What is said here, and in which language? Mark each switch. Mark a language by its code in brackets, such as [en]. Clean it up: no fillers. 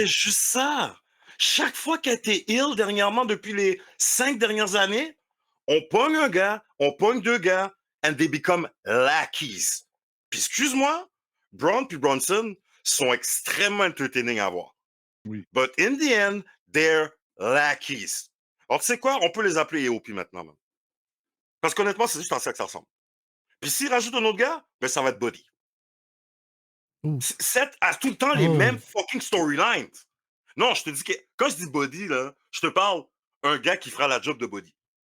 [fr] fait juste ça. Chaque fois qu'elle était ill dernièrement, depuis les 5 dernières années, on pogne un gars, on pogne deux gars, [en] and they become lackeys. [fr] Puis excuse-moi, Braun puis Bronson sont extrêmement entertaining à voir. Oui. [en] But in the end, they're lackeys. [fr] Alors tu sais quoi, on peut les appeler EOP maintenant. Même. Parce qu'honnêtement, c'est juste à ça que ça ressemble. Puis s'ils rajoutent un autre gars, ben ça va être Buddy. Ouh. Seth a tout le temps les Oh. mêmes fucking storylines. Non, je te dis que quand je dis body, là, je te parle un gars qui fera la job de body.